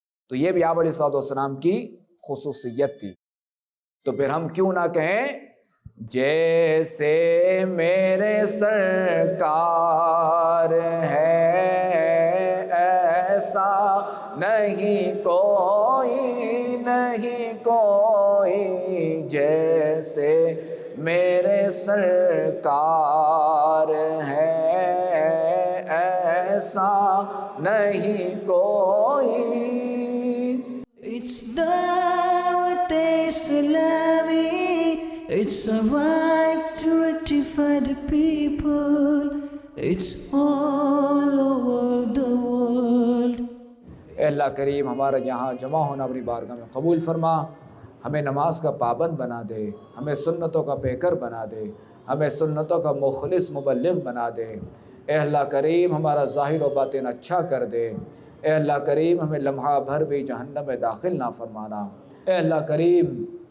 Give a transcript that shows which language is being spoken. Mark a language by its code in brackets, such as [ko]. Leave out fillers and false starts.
[ur] تو یہ بھی آپ علیہ السلام کی خصوصیت تھی۔ تو پھر ہم کیوں نہ کہیں جیسے میرے سرکار ہے ایسا نہیں کوئی، نہیں کوئی، جیسے میرے سرکار ہے ایسا نہیں کوئی۔ [en] It's Dawat Islami, it's a right to rectify the people, it's all over the world. [ur] اے اللہ کریم ہمارا یہاں جمع ہونا اپنی بارگاہ میں قبول فرما، ہمیں نماز کا پابند بنا دے، ہمیں سنتوں کا پیکر بنا دے، ہمیں سنتوں کا مخلص مبلغ بنا دے۔ اے اللہ کریم ہمارا ظاہر و باطن اچھا کر دے۔ اے اللہ کریم ہمیں لمحہ بھر بھی جہنم میں داخل نہ فرمانا۔ اے اللہ کریم